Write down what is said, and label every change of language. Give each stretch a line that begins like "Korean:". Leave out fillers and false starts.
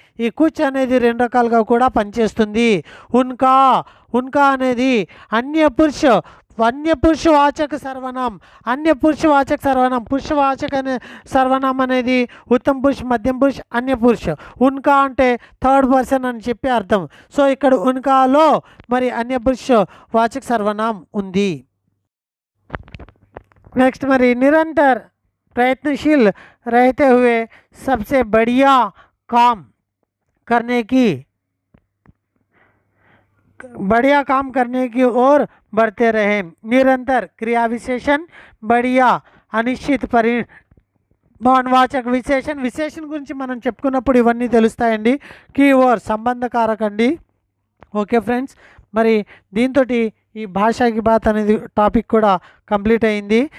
Telugu: ఈ కుచ్ అనేది రెండు రకాలుగా కూడా పనిచేస్తుంది. ఉన్కా అనేది అన్యపురుషవాచక సర్వనామం. అన్యపురుషవాచక సర్వనామం. పురుషవాచక అనే సర్వనామం అనేది ఉత్తమ పురుష, మధ్యం పురుష, అన్యపురుష. ఉన్కా అంటే థర్డ్ పర్సన్ అని చెప్పి అర్థం. సో ఇక్కడ ఉన్కాలో మరి అన్యపురుష వాచక సర్వనామం ఉంది. నెక్స్ట్ మరి
Hindi: నిరంతర प्रयत्नशील रहते हुए सबसे बढ़िया काम करने की ओर बढ़ते रहे.
Telugu: निरंतर क्रिया विशेषण, बढ़िया అనిశ్చిత పరిమాణవాచక విశేషణ గురించి మనం చెప్పుకున్నప్పుడు ఇవన్నీ తెలుస్తాయండి. కీవర్డ్ సంబంధకారక అండి. ఓకే ఫ్రెండ్స్, మరి దీంతో ఈ భాషాకి బాత్ అనేది టాపిక్ కూడా కంప్లీట్ అయింది.